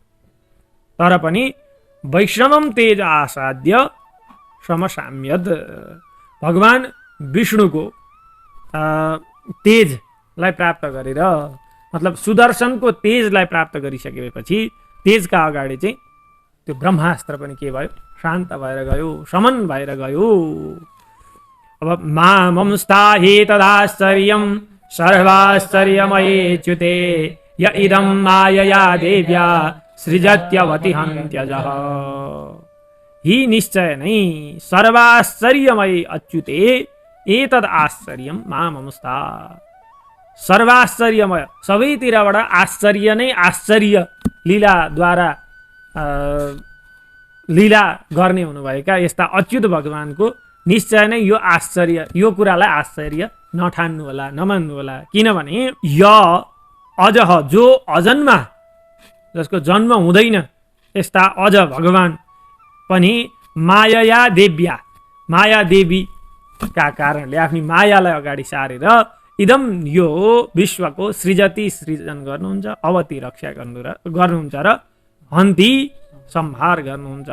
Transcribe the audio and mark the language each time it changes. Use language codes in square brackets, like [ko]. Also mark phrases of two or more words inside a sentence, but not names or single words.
[ne] तर पनि [sa] वैष्णवम तेज आसाद्य समसाम्यद [ne] भगवान विष्णुको तेजलाई प्राप्त गरेर मतलब सुदर्शनको तेजलाई प्राप्त गरिसकेपछि तेजका अगाडि चाहिँ त्यो ब्रह्मास्त्र पनि के भयो शान्त भएर गयो, शमन भएर गयो। [sa] अब मामंस्ताहि तदाश्चर्यं सर्वाश्चर्यमयेच्युते य इदं मायया देव्या सृजत्यवति हन्त्यजः। हि [ne] निश्चय नै [sa] सर्वाश्चर्यमय अच्युते एतद् आश्चर्यं माममुस्ता। सर्वाश्चर्यमय, [ne] सबैतिरबाट आश्चर्य नै आश्चर्य लीलाद्वारा लीला गर्ने हुनुभएका यस्ता अच्युत भगवानको निश्चय नै यो आश्चर्य, यो कुरालाई आश्चर्य नठान्नु होला, नमान्नु होला। किनभने [sa] य अजह, [ne] जो अजन्मा, जसको जन्म हुँदैन, यस्ता अज भगवान पनि [sa] माया देव्या, [ne] माया देवीका कारणले आफ्नी मायालाई अगाडि सारेर इदम यो विश्वको सृजति सृजन गर्नुहुन्छ, अवति रक्षा गर्नुहुन्छ र हन्ति संहार गर्नुहुन्छ।